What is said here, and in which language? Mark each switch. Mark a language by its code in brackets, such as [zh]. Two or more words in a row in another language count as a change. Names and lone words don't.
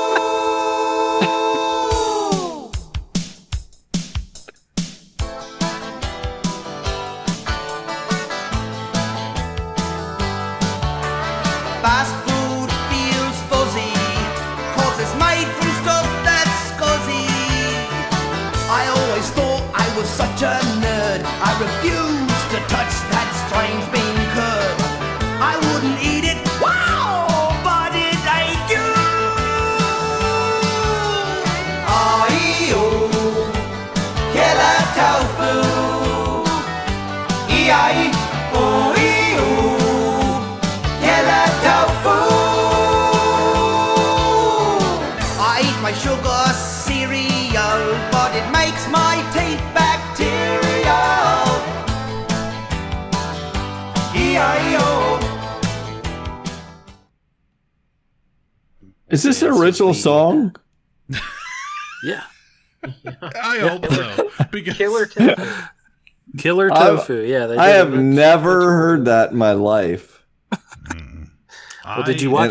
[en] Fast food feels fuzzy, 'cause it's made from stuff that's scuzzy. I always thought I was such a nerd. I refused to touch that strange bean curd. I wouldn't eat it, wow, but it ain't good. I-E-O, killer tofu. E-I-O-E-O, killer tofu. I eat my sugar cereal, but it makes my teeth bacterial. E-I-O. Is this an original song? Yeah. I hope so. Because Killer tofu. Killer tofu. Yeah, I have never heard that in my life. Well, did you watch